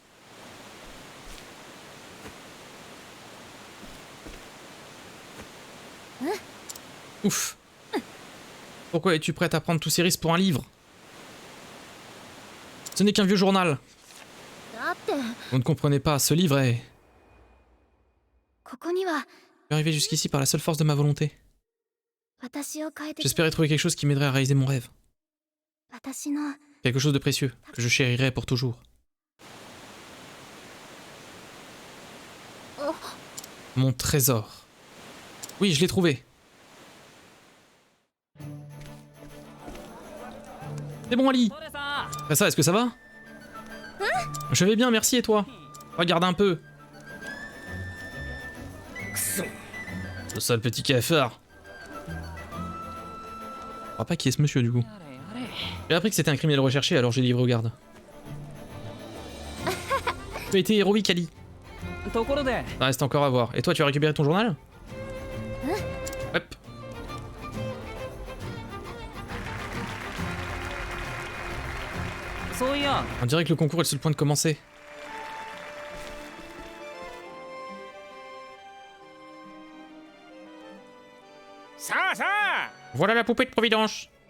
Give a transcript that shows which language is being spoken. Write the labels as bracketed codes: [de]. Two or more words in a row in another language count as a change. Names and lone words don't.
[fr] Ouf. Pourquoi es-tu prête à prendre tous ces risques pour un livre? Ce n'est qu'un vieux journal. [ja] だって [fr] Vous ne comprenez pas, ce livre est... [ja] ここには [fr] Je suis arrivé jusqu'ici par la seule force de ma volonté. [ja] 私を変えて [fr] J'espérais trouver quelque chose qui m'aiderait à réaliser mon rêve. [ja] 私の [fr] Quelque chose de précieux, que je chérirais pour toujours. Oh. Mon trésor. Oui, je l'ai trouvé. C'est bon, Ali. [ja] それさ [fr] Après ça, est-ce que ça va? Je vais bien, merci, et toi? Regarde un peu. Ce sale petit cafard. Je crois pas qui est ce monsieur, du coup. [ja] やれやれ [fr] J'ai appris que c'était un criminel recherché, alors j'ai livré aux gardes. Tu as été héroïque, Ali. [ja] ところで [fr] Ça reste encore à voir. Et toi, tu as récupéré ton journal? Hop. On dirait que le concours est sur le point de commencer. Voilà la poupée de Providence.